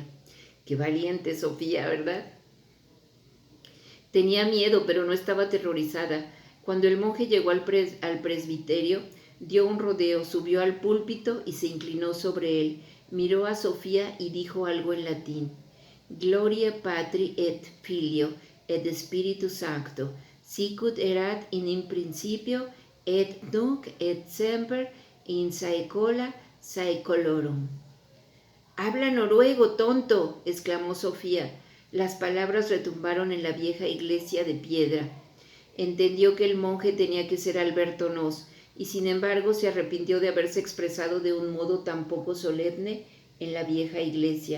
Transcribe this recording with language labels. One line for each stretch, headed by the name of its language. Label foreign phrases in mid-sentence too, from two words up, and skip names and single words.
Spanish: Qué valiente Sofía, ¿verdad? Tenía miedo, pero no estaba aterrorizada. Cuando el monje llegó al presbiterio, dio un rodeo, subió al púlpito y se inclinó sobre él. Miró a Sofía y dijo algo en latín.
Latin: Gloria Patri et Filio et Spiritus Sancto, sicut erat in principio et nunc et semper in saecola saecolorum.
Spanish: «¡Habla noruego, tonto!», exclamó Sofía. Las palabras retumbaron en la vieja iglesia de piedra. Entendió que el monje tenía que ser Alberto Knox, y sin embargo se arrepintió de haberse expresado de un modo tan poco solemne en la vieja iglesia.